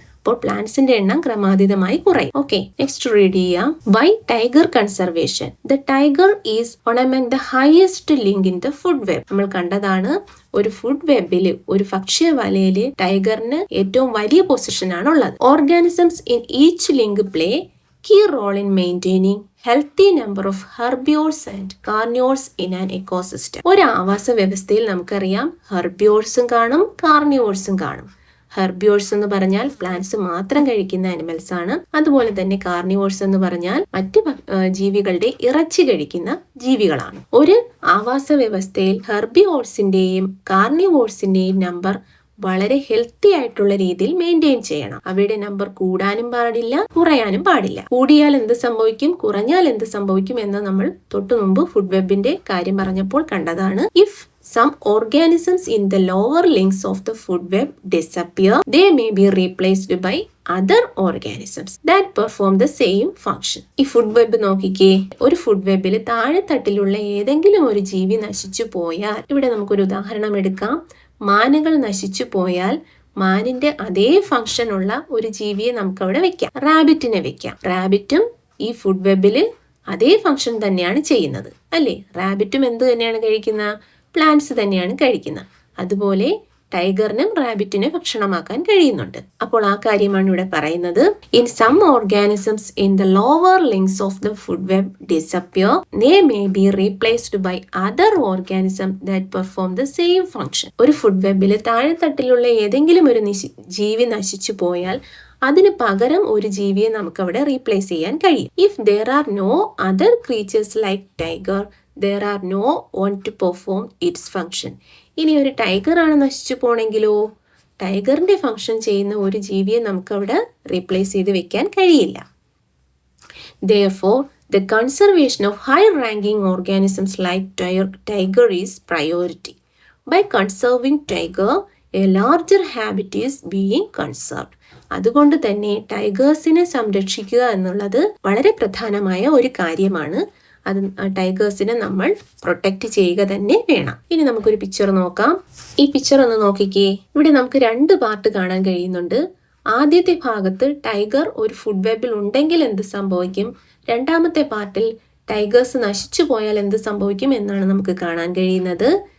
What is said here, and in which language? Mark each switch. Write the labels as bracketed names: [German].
[Malayalam] അപ്പോൾ പ്ലാന്റ്സിന്റെ എണ്ണം ക്രമാതീതമായി കുറയും. ഓക്കെ, നെക്സ്റ്റ് റീഡ് ചെയ്യാം. [English] Why tiger conservation? The tiger is one among the highest link in the food web. [Malayalam] നമ്മൾ കണ്ടതാണ്, ഒരു ഫുഡ് വെബില്, ഒരു ഭക്ഷ്യ വലയില് ടൈഗറിന് ഏറ്റവും വലിയ പൊസിഷൻ ആണ് ഉള്ളത്. [English] Organisms in each link play key role in maintaining healthy number of herbivores and carnivores in an ecosystem. [Malayalam] ഒരു ആവാസ വ്യവസ്ഥയിൽ നമുക്കറിയാം ഹെർബിയോർസും കാണും, കാർണിവോർസും കാണും. ഹെർബിയോർസ് എന്ന് പറഞ്ഞാൽ പ്ലാന്റ്സ് മാത്രം കഴിക്കുന്ന ആനിമൽസ് ആണ്. അതുപോലെ തന്നെ കാർണിവോർസ് എന്ന് പറഞ്ഞാൽ മറ്റ് ജീവികളുടെ ഇറച്ചി കഴിക്കുന്ന ജീവികളാണ്. ഒരു ആവാസ വ്യവസ്ഥയിൽ ഹെർബിയോർസിന്റെയും കാർണിവോർസിന്റെയും നമ്പർ വളരെ ഹെൽത്തി ആയിട്ടുള്ള രീതിയിൽ മെയിൻറ്റെയിൻ ചെയ്യണം. അവയുടെ നമ്പർ കൂടാനും പാടില്ല, കുറയാനും പാടില്ല. കൂടിയാൽ എന്ത് സംഭവിക്കും, കുറഞ്ഞാൽ എന്ത് സംഭവിക്കും എന്ന് നമ്മൾ തൊട്ടു മുമ്പ് ഫുഡ് വെബിന്റെ കാര്യം പറഞ്ഞപ്പോൾ കണ്ടതാണ്. [English] If some organisms in the lower links of the food web disappear, they may be replaced by other organisms that perform the same function. [Malayalam] ഈ ഫുഡ് വെബ് നോക്കിക്കേ, ഒരു ഫുഡ് വെബിൽ താഴെ തട്ടിലുള്ള ഏതെങ്കിലും ഒരു ജീവി നശിച്ചു പോയാൽ, ഇവിടെ നമുക്കൊരു ഉദാഹരണം എടുക്കാം. മാനുകൾ നശിച്ചു പോയാൽ മാനിന്റെ അതേ ഫംഗ്ഷൻ ഉള്ള ഒരു ജീവിയെ നമുക്ക് അവിടെ വെക്കാം. റാബിറ്റിനെ വെക്കാം. റാബിറ്റും ഈ ഫുഡ് വെബിൽ അതേ ഫംഗ്ഷൻ തന്നെയാണ് ചെയ്യുന്നത് അല്ലേ? റാബിറ്റും എന്ത് തന്നെയാണ് കഴിക്കുന്നത്? പ്ലാന്റ്സ് തന്നെയാണ് കഴിക്കുന്നത്. അതുപോലെ ടൈഗറിനും റാബിറ്റിനെ ഭക്ഷണമാക്കാൻ കഴിയുന്നുണ്ട്. അപ്പോൾ ആ കാര്യമാണ് ഇവിടെ പറയുന്നത്. [English] In some organisms in the lower links of the food web disappear, they may be replaced by other organism that perform the same function. [Malayalam] ഒരു ഫുഡ് വെബിൽ താഴെത്തട്ടിലുള്ള ഏതെങ്കിലും ഒരു ജീവി നശിച്ചു പോയാൽ അതിന് പകരം ഒരു ജീവിയെ നമുക്ക് അവിടെ റീപ്ലേസ് ചെയ്യാൻ കഴിയും. [English] If there are no other creatures like tiger, there are no one to perform its function. [Malayalam] ഇനി ഒരു ടൈഗർ ആണ് നശിച്ചു പോണെങ്കിലോ, ടൈഗറിന്റെ ഫംഗ്ഷൻ ചെയ്യുന്ന ഒരു ജീവിയെ നമുക്ക് അവിടെ റീപ്ലേസ് ചെയ്ത് വെക്കാൻ കഴിയില്ല. [English] Therefore, the conservation of high-ranking organisms like tiger is priority. By conserving tiger, a larger habitat is being conserved. [Malayalam] അതുകൊണ്ട് തന്നെ ടൈഗേഴ്സിനെ സംരക്ഷിക്കുക എന്നുള്ളത് വളരെ പ്രധാനമായ ഒരു കാര്യമാണ്. അത് ടൈഗേഴ്സിനെ നമ്മൾ പ്രൊട്ടക്റ്റ് ചെയ്യുക തന്നെ വേണം. ഇനി നമുക്കൊരു പിക്ചർ നോക്കാം. ഈ പിക്ചർ ഒന്ന് നോക്കിക്കേ. ഇവിടെ നമുക്ക് 2 പാർട്ട് കാണാൻ കഴിയുന്നുണ്ട്. ആദ്യത്തെ ഭാഗത്ത് ടൈഗർ ഒരു ഫുഡ് വെബിൽ ഉണ്ടെങ്കിൽ എന്ത് സംഭവിക്കും, രണ്ടാമത്തെ പാർട്ടിൽ ടൈഗേഴ്സ് നശിച്ചു പോയാൽ എന്ത് സംഭവിക്കും എന്നാണ് നമുക്ക് കാണാൻ കഴിയുന്നത്.